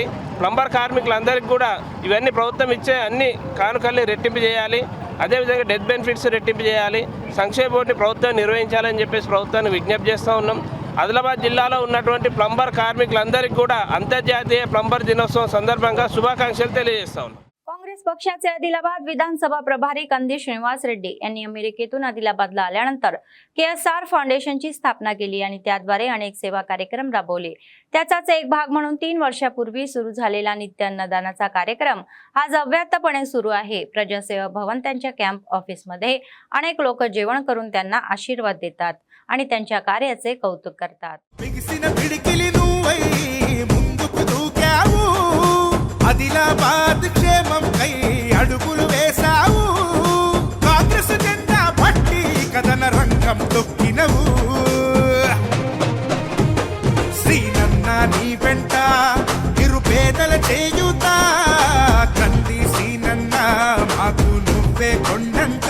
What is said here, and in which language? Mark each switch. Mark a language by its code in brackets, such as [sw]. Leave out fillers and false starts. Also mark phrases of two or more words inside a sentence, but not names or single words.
[te] ప్లంబర్ కార్మికులందరికీ కూడా ఇవన్నీ ప్రభుత్వం ఇచ్చే అన్ని కానుకల్ని రెట్టింపు చేయాలి। అదేవిధంగా [en] death benefits [te] రెట్టింపు చేయాలి। సంక్షేమ బోర్డుని ప్రభుత్వం నిర్వహించాలని చెప్పేసి ప్రభుత్వాన్ని విజ్ఞప్తి చేస్తూ ఉన్నాం। ఆదిలాబాద్ జిల్లాలో ఉన్నటువంటి ప్లంబర్ కార్మికులందరికీ కూడా అంతర్జాతీయ ప్లంబర్ దినోత్సవం సందర్భంగా శుభాకాంక్షలు తెలియజేస్తా ఉన్నాం। [mr] काँग्रेस पक्षाचे आदिलाबाद विधानसभा प्रभारी कंदी श्रीनिवास रेड्डी यांनी अमेरिकेतून आदिलाबादला आल्यानंतर KSR फाउंडेशनची स्थापना केली आणि त्याद्वारे अनेक सेवा कार्यक्रम राबवले। त्याचाच एक भाग म्हणून 3 वर्षापूर्वी सुरू झालेला नित्य अन्नदानाचा कार्यक्रम आज अव्याहतपणे सुरू आहे। प्रजासेवा भवन त्यांच्या [en] camp office [mr] अनेक लोक जेवण करून त्यांना आशीर्वाद देतात आणि त्यांच्या कार्याचे कौतुक करतात। [te] ఆదిలాబాద్ క్షేమం కై అడుగులు వేశావు, కాంగ్రెస్ జెండా పట్టి కథన రంగం తొక్కినవు. శ్రీనన్న నీ వెంట నిరుపేదల చేయుత, కంది శ్రీనన్న మాకు నువ్వే కొండంత.